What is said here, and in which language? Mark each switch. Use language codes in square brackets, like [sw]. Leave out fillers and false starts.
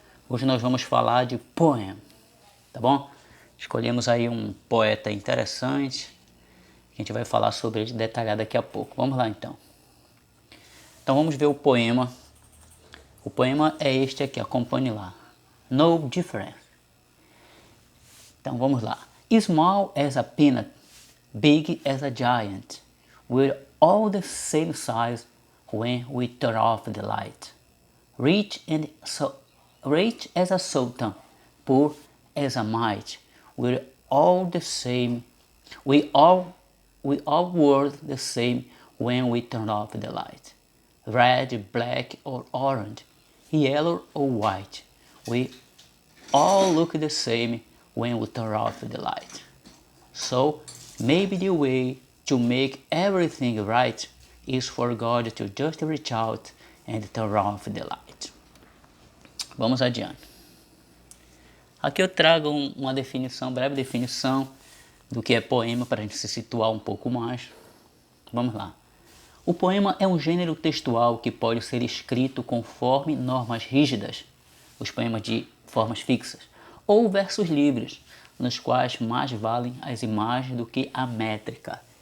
[pt] Hoje nós vamos falar de Poem, tá bom? Escolhemos aí um poeta interessante, que a gente vai falar sobre ele detalhado daqui a pouco. Vamos lá então. Então vamos ver o poema. O poema é este aqui, acompanhe lá. [en] No difference. [pt] Então vamos lá. [en] Small as a peanut, big as a giant. We're all the same size when we turn off the light. Rich as a sultan, poor as a mite. We're all the same. We all were the same when we turn off the light. Red, black or orange, yellow or white. We all look the same when we turn off the light. So maybe the way to make everything right is for God to just reach out and turn off the light. [pt] Vamos adiante. Aqui eu trago uma definição, breve definição do que é poema para a gente se situar um pouco mais. Vamos lá. O poema é um gênero textual que pode ser escrito conforme normas rígidas, os poemas de formas fixas, ou versos livres, nos quais mais valem as imagens do que a métrica.